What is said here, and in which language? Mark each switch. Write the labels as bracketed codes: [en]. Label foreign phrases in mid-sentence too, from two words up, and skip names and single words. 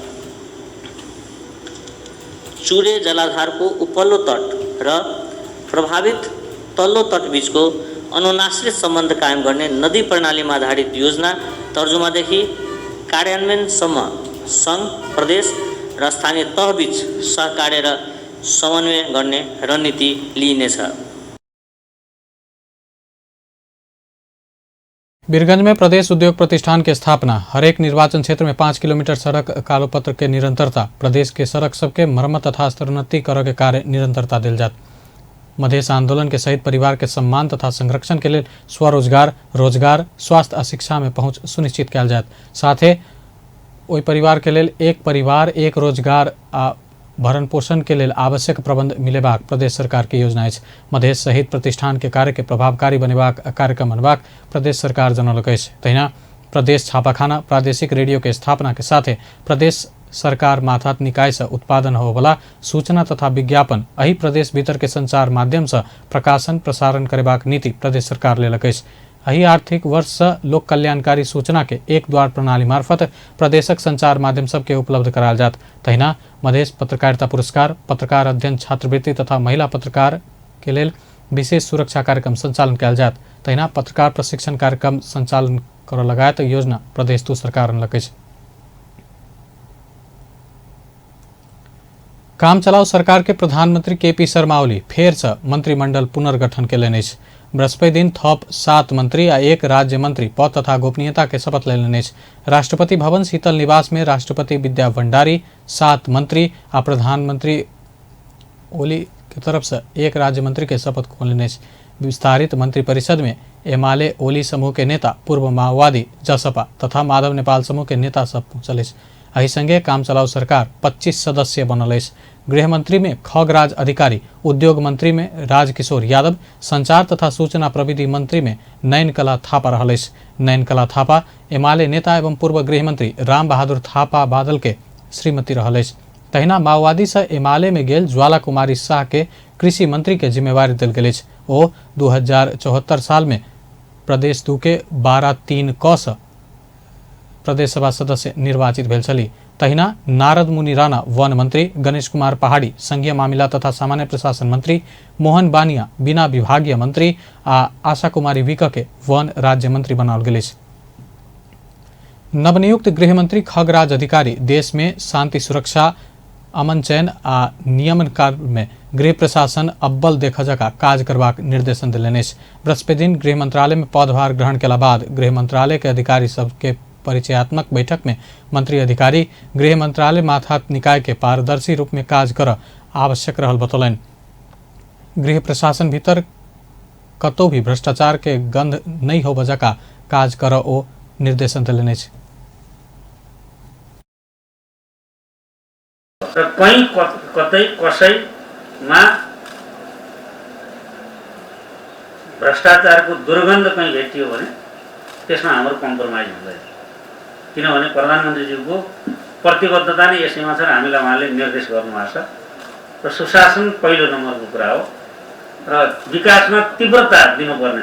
[ne] चुरे जलाधारको उपल्लो तट र प्रभावित तल्लो तट बीचको अनुनाश्रित सम्बन्ध कायम गर्ने नदी प्रणालीमा आधारित योजना तर्जुमादेखि कार्यान्वयनसम्म सङ्घ, प्रदेश र स्थानीय तहबीच सहकार्य र समन्वय गर्ने रणनीति लिइनेछ। [mai] वीरगंज में प्रदेश उद्योग प्रतिष्ठान की स्थापना, हरेक निर्वाचन क्षेत्र में 5 किलोमीटर सड़क कालोपत्र के निरंतरता, प्रदेश के सड़क सबके मरम्मत तथा स्तरोन्नति कर के कार्य निरंतरता दिल जात। मधेश आंदोलन के शहीद परिवार के सम्मान तथा संरक्षण के लिए स्वरोजगार, रोजगार, स्वास्थ्य और शिक्षा में पहुंच सुनिश्चित किया जात। साथ ही ओई परिवार के लिए एक परिवार एक रोजगार आ भरण पोषण के लिए आवश्यक प्रबंध मिलेबाक प्रदेश सरकार की योजना अछि। मधेश शहीद प्रतिष्ठान के कार्य के प्रभावकारी बनेबाक कार्यक्रम बनबाक प्रदेश सरकार जनौलक अछि। तहिना प्रदेश छापाखाना, प्रादेशिक रेडियो के स्थापना के साथ प्रदेश सरकार माथात निकाय से उत्पादन होवला सूचना तथा विज्ञापन अही प्रदेश भीतर के संचार माध्यम से प्रकाशन प्रसारण करेबाक नीति प्रदेश सरकार लेलक अछि। अही आर्थिक वर्ष से लोक कल्याणकारी सूचना के एक द्वार प्रणाली मार्फत प्रदेशक संचार माध्यम सबके उपलब्ध कराल जात। तहिना मधेश पत्रकारिता पुरस्कार, पत्रकार अध्ययन छात्रवृत्ति तथा महिला पत्रकार के लेल विशेष सुरक्षा कार्यक्रम संचालन किया जात। तहिना पत्रकार प्रशिक्षण कार्यक्रम संचालन कर लगायत योजना प्रदेश तू सरकार अनलक अछि। काम चलाऊ सरकार के प्रधानमंत्री केपी शर्मा ओली फेर से मंत्रिमंडल पुनर्गठन केलनि अछि। बृहस्पति दिन थप 7 मंत्री आ 1 राज्य मंत्री पद तथा गोपनीयता के शपथ लेलनि अछि। राष्ट्रपति भवन शीतल निवास में राष्ट्रपति विद्या भंडारी 7 मंत्री आ प्रधानमंत्री ओली की तरफ से 1 राज्य मंत्री के शपथ लेलनि अछि। विस्तारित मंत्रिपरिषद में एमाले ओली समूह के नेता, पूर्व माओवादी जसपा तथा माधव नेपाल समूह के नेता सब पहुंचल अछि। एहि संगे काम चलाऊ सरकार 25 सदस्य बनल अछि। गृह मंत्री में खगराज अधिकारी, उद्योग मंत्री में राजकिशोर यादव, संचार तथा सूचना प्रविधि मंत्री में नयनकला थापा रहल अछि। नयनकला थापा एमाले नेता एवं पूर्व गृह मंत्री राम बहादुर थापा बादल के श्रीमती रहल अछि। तहिना माओवादी से एमाले में गेल ज्वाला कुमारी शाह के कृषि मंत्री के जिम्मेवारी देल गेल अछि। ओ 2074 साल में प्रदेश 2 के 12-3 क सँ प्रदेश सभा सदस्य निर्वाचित भेल छली। तहिना नारद मुनि राणा वन मंत्री, गणेश कुमार पहाड़ी संघीय मामिला तथा सामान्य प्रशासन मंत्री, मोहन बानिया बिना विभागीय मंत्री आ आशा कुमारी विक के वन राज्य मंत्री बनाओल गेल अछि। नवनियुक्त गृह मंत्री खगराज अधिकारी देश में शांति सुरक्षा, अमन चयन आ नियमन कार्य में गृह प्रशासन अव्वल देखा जका काज करबाक निर्देशन दिलनि अछि। बृहस्पति दिन गृह मंत्रालय में पदभार ग्रहण केला बाद गृह मंत्रालय के अधिकारी सबके परिचयात्मक बैठक में मंत्री अधिकारी गृह मंत्रालय माथात निकाय के पारदर्शी रूप में काज कर आवश्यक रहल बतौलनि। गृह प्रशासन भीतर कतौ भी भ्रष्टाचार के गंध नहीं हो बजका काज कर ओ निर्देशन दिलनि अछि। [ne] कहीं कतै कसैमा भ्रष्टाचारको दुर्गन्ध कहीँ भेटियो भने त्यसमा हाम्रो कम्प्रोमाइज हुँदैन, किनभने प्रधानमन्त्रीज्यूको प्रतिबद्धता नै यसैमा छ र हामीलाई उहाँले निर्देश गर्नुभएको छ र सुशासन पहिलो नम्बरको कुरा हो र विकासमा तीव्रता दिनुपर्नेछ।